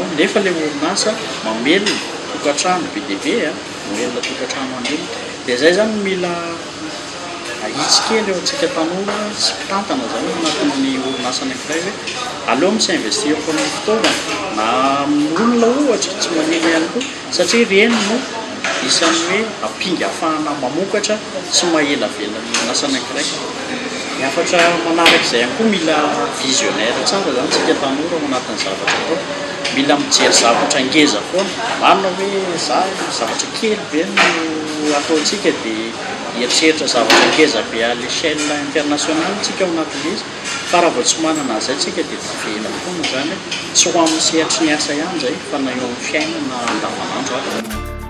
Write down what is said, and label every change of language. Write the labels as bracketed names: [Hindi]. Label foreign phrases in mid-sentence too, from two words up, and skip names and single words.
[Malagasy] nefa ilay orinasa mamelona tokantrano be dia be mamelona tokantrano an'olona dia izay zany mila ahitsy kely eo antsika tanora sy mpitantana zany anatin'ny orinasa anankiray hoe aleo misy investir foana ny fitaovana na amin'olona ohatra tsy maneno ihany koa satria ireny no isan'ny hoe ampinga ahafahana mamokatra sy mahela velona ny orinasa anankiray. Ny afatra manarak'izay ihany koa mila visionnaire tsara zany tsika tanora ao anatin'ny zavatra atao. Mila mijery zavatra ngeza foana marina hoe zavatra kely be no ataontsika dia eritreritra zavatra ngeza be [French] à l'échelle internationale [Malagasy] tsika ao anatin'izy fa raha vao tsy manana an'izay tsika dia tavela foana zany tsy ho amin'ny sehatry ny asa ihany zay fa na eo amin'ny fiainana andavanandro ary.